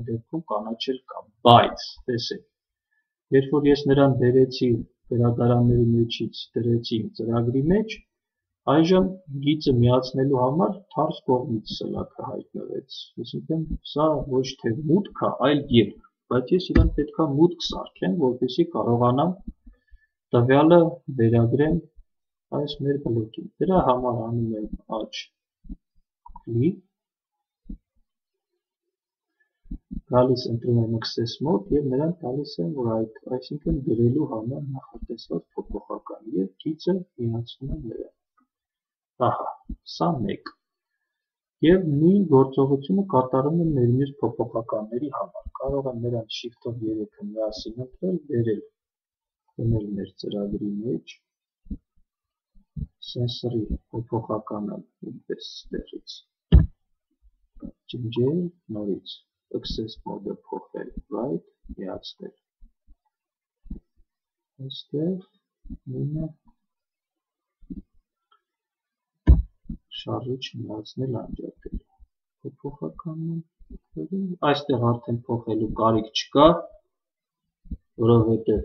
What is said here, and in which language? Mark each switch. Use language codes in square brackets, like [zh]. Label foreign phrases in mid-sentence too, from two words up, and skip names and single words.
[hy] դեպքում կանաչել կա, բայց տեսեք, երբ որ ես նրան բերեցի գրադարանների մեջից դրեցի ծրագրի մեջ, այժմ գիծը միացնելու համար թարս կողմից սլաքը հայտնվեց, այսինքն սա ոչ թե մուտք է, այլ ելք, բայց ես իրան պետք է մուտք սարքեմ, որպեսզի կարողանամ տվյալը վերագրեմ այս մեր բլոկին։ Դրա համար անում եմ աջ կլիկ, գալիս ընտրում եմ [en] access mode [hy] և նրան տալիս եմ, որ այսինքն գրելու համար նախատեսված փոփոխական և գիծը միացնում եմ նրան։ Ահա, սա մեկ։ Եվ նույն գործողությունը կատարում եմ մեր մյուս փոփոխականների համար։ Կարող եմ նրանց Shift-ով 3-ը միասին ընտրել, բերել, դնել մեր ծրագրի մեջ, սենսորի փոփոխականը ինչպես ստեղից, ջնջել, նորից [en] access mode- [hy] ը փոխել, right, միացնել։ Այստեղ նույնը շարժիչ միացնել անջատել, փոփոխականն այստեղ արդեն փոխելու կարիք չկա, որովհետև